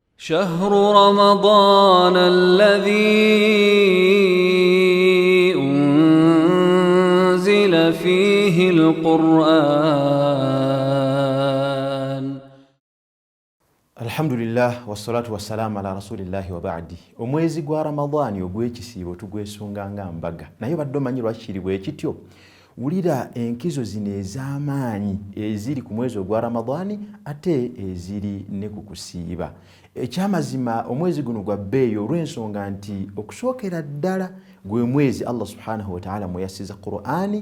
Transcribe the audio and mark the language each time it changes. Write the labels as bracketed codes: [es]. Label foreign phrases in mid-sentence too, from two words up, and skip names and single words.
[ar] شهر رمضان الذي أنزل فيه القرآن. الحمد لله والصلاة والسلام على رسول الله وبعد. [lg] Omwezi gwa Ramadhani ogw'ekisiibo tugwesunganga mbaga. Naye badde omanyi lwaki bwe kityo? Wulira enkizo zino ez'amaanyi eziri ku mwezi ogwa Ramadhani ate eziri ne ku kusiiba. Ekyamazima omwezi guno gwa bbeeyo olw'ensonga nti okusookera ddala gwe mwezi [ar] الله سبحانه وتعالى [lg] mwe yassiza Qur'ani.